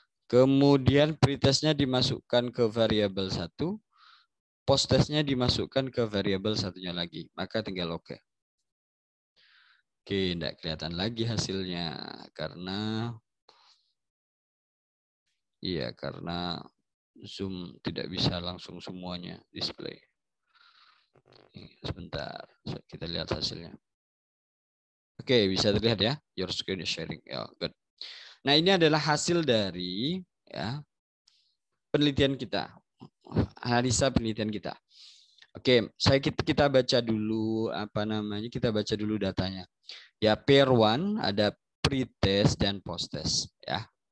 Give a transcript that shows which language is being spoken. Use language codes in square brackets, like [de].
[id] Kemudian pretestnya dimasukkan ke variabel 1, post testnya dimasukkan ke variabel satunya lagi. Maka tinggal oke. Oke, tidak kelihatan lagi hasilnya karena Zoom tidak bisa langsung semuanya display. Sebentar, kita lihat hasilnya. Oke, bisa terlihat ya, [en] your screen is sharing. [id] Ya, good. Nah, ini adalah hasil dari penelitian kita, analisa penelitian kita. Oke, kita baca dulu kita baca dulu datanya. Ya, pair 1 ada pre-test dan post-test ya.